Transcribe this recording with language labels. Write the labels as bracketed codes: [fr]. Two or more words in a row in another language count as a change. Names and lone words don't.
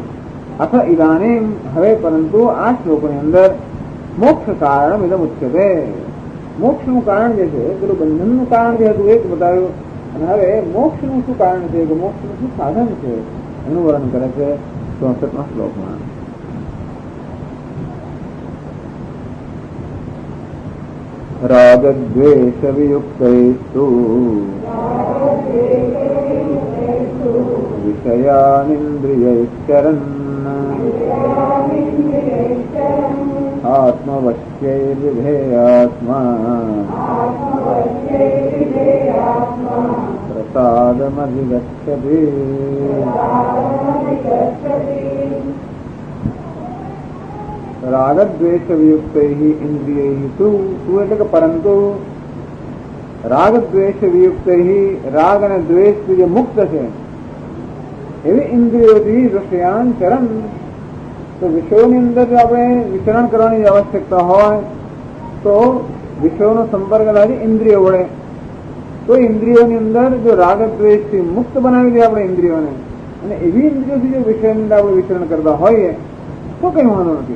[gu] અથવા ઇદાનીમ, હવે પરંતુ આ શ્લોકની અંદર મોક્ષ કારણ એટલે મુખ્યત્વે મોક્ષનું કારણ જે છે, પેલું બંધનનું કારણ જે હતું એક બતાવ્યું. અને હવે મોક્ષનું શું કારણ છે, કે મોક્ષનું શું સાધન છે એનું વર્ણન કરે છે 64 શ્લોકમાં. [sa] रागद्वेषवियुक्तैस्तु विषयानिन्द्रियैश्चरन् आत्मवश्यैर्विधेयात्मा प्रसादमधिगच्छति। रागद्वेषवियुक्तैः इन्द्रियैः तु [gu] એટલે કે પરંતુ રાગદ્વેષવિયુક્તૈः રાગ અને દ્વેષથી જે મુક્ત છે એવી ઇન્દ્રિયોથી વિષયાન ચરણ, તો વિષયોની અંદર જો આપણે વિચરણ કરવાની આવશ્યકતા હોય તો વિષયોનો સંપર્ક થાય ઇન્દ્રિયો વડે, તો ઇન્દ્રિયોની અંદર જો રાગદ્વેષથી મુક્ત બનાવી દે આપણે ઇન્દ્રિયોને, અને એવી ઇન્દ્રિયોથી જો વિષયની અંદર આપણે વિચરણ કરતા હોઈએ તો કઈ વાંધો નથી.